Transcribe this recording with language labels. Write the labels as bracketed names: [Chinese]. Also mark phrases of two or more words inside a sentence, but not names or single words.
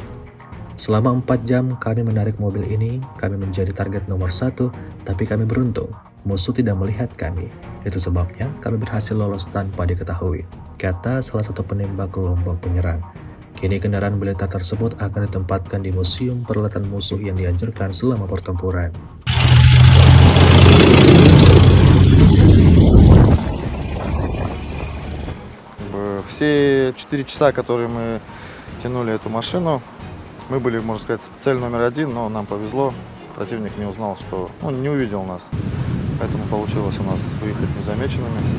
[Indonesian] Selama 4 jam kami menarik mobil ini, kami menjadi target nomor 1, tapi kami beruntung. Musuh tidak melihat kami. Itu sebabnya kami berhasil lolos tanpa diketahui, kata salah satu penembak kelompok penyerang. Kini kendaraan militer tersebut akan ditempatkan di museum peralatan musuh yang dihancurkan selama pertempuran. [Russian] Все 4 часа, которые мы тянули эту машину, мы были, можно сказать, цель номер 1, но нам повезло. Противник не узнал, что он не увидел нас. Поэтому получилось у нас выехать незамеченными.